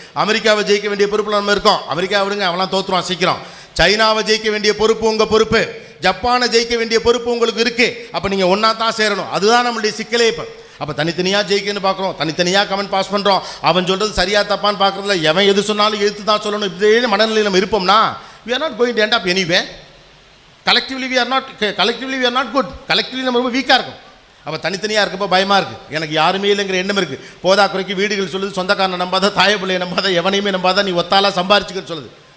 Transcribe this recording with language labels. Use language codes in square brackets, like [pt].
[ta] அமெரிக்காவை ஜெயிக்க வேண்டிய பொறுப்பில் நம்ம இருக்கோம். அமெரிக்கா விடுங்க, அவெல்லாம் தோற்றுவான் சீக்கிரம். சைனாவை ஜெயிக்க வேண்டிய பொறுப்பு உங்கள் பொறுப்பு. ஜப்பானை ஜெயிக்க வேண்டிய பொறுப்பு உங்களுக்கு இருக்குது. அப்போ நீங்கள் ஒன்றா தான் சேரணும். அதுதான் நம்மளுடைய சிக்கலே. இப்போ அப்போ தனித்தனியாக ஜெயிக்கணும்னு பார்க்குறோம், தனித்தனியாக கமெண்ட் பாஸ் பண்ணுறோம். அவன் சொல்கிறது சரியாக தப்பான்னு பார்க்குறதுல எவன் எது சொன்னாலும் எழுத்து தான் சொல்லணும். இப்படியே மனநிலையில் நம்ம இருப்போம்னா [en] we are not going to end up anywhere. Collectively we are not good. [ta] Collectively நம்ம ரொம்ப வீக்காக இருக்கும். அப்போ தனித்தனியாக இருக்கப்போ பயமாக இருக்குது. எனக்கு யாருமே இல்லைங்கிற எண்ணம் இருக்குது. போதா குறைக்கு வீடுகள் சொல்லுது, சொந்தக்காரனை நம்பாத, தாய பிள்ளையை நம்பாத, எவனையுமே நம்பாத, நீ ஒத்தாலாம் சம்பாரிச்சுக்கன்னு சொல்லுது.